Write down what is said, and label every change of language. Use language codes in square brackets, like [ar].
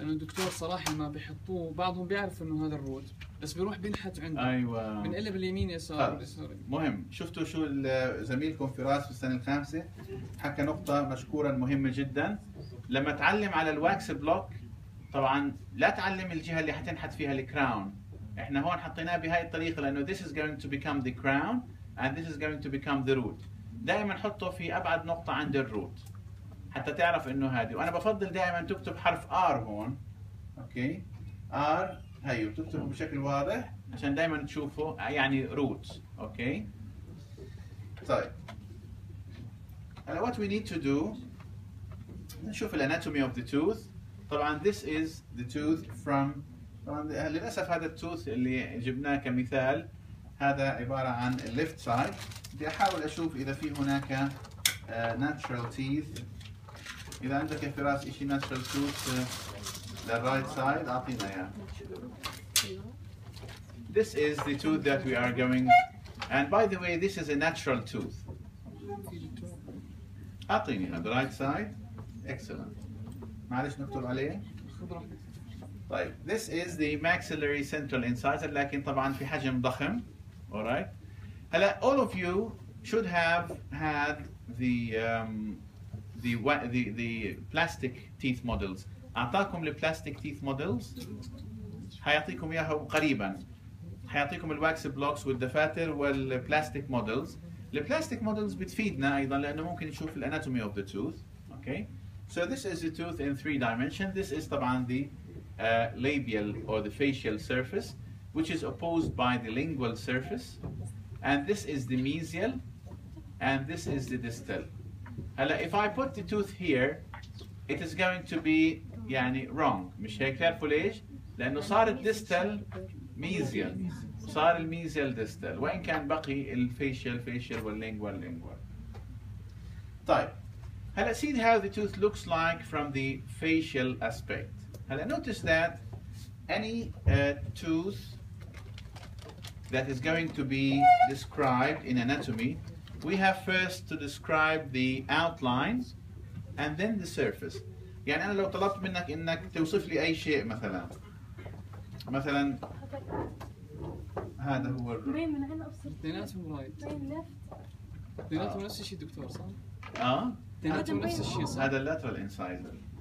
[ar] لأنه الدكتور صراحة ما بيحطوه، بعضهم بيعرف انه هذا الروت بس بيروح بينحت عنده. ايوه. بنقلب اليمين يسار. مهم. شفتوا شو زميلكم فراس في السنة الخامسة حكى نقطة مشكورا مهمة جدا. لما تعلم على الواكس بلوك طبعا لا تعلم الجهة اللي حتنحت فيها الكراون. احنا هون حطيناه بهاي الطريقة لأنه [en] this is going to become the crown and this is going to become the root. [ar] دائما حطه في أبعد نقطة عند الروت حتى تعرف إنه هذه. وأنا بفضل دائما تكتب حرف R هون. أوكي. R هيو تكتبه بشكل واضح عشان دائما تشوفه يعني روت. أوكي. طيب. [en] هلا what we need to do [ar] نشوف الاناتومي [en] of the tooth. [ar] طبعا [en] this is the tooth from [ar] طبعا للأسف هذا التوث اللي جبناه كمثال هذا عبارة عن الليفت سايد. بدي أحاول أشوف إذا في هناك natural teeth. إذا عندك يا فراس إشي natural tooth للرايت سايد أعطينا إياه. [en] This is the tooth that we are going, and by the way this is a natural tooth. [ar] أعطيني هذا right side. Excellent. معلش نكتب عليه. [en] طيب this is the maxillary central incisor [ar] لكن طبعا في حجم ضخم. [en] alright. هلا all of you should have had the plastic teeth models. [ar] أعطاكم البلاستيك teeth models. حيعطيكم إياها قريبا. حيعطيكم الواكس بلوكس والدفاتر والبلاستيك مودلز. البلاستيك مودلز بتفيدنا أيضا لأنه ممكن نشوف الاناتومي [en] of the tooth. Okay. So this is the tooth in 3 dimensions. This is طبعا the labial or the facial surface, which is opposed by the lingual surface, and this is the mesial, and this is the distal. If I put the tooth here, it is going to be يعني wrong. [ar] مش هيك؟ تعرفوا ليش؟ لأنه صار الديستال mesial، صار الميزيال distal، وإن كان بقي الفيشيال واللينجوال. طيب. [en] هلا see how the tooth looks like from the facial aspect. هلا notice that any tooth that is going to be described in anatomy, we have first to describe the outlines and then the surface. [ar] يعني أنا لو طلبت منك إنك توصف لي أي شيء مثلا هذا هو اثنيناتهم رايت. اثنيناتهم نفس الشيء دكتور صح؟ اثنيناتهم نفس الشيء صح؟ هذا اللاترال انسايزر.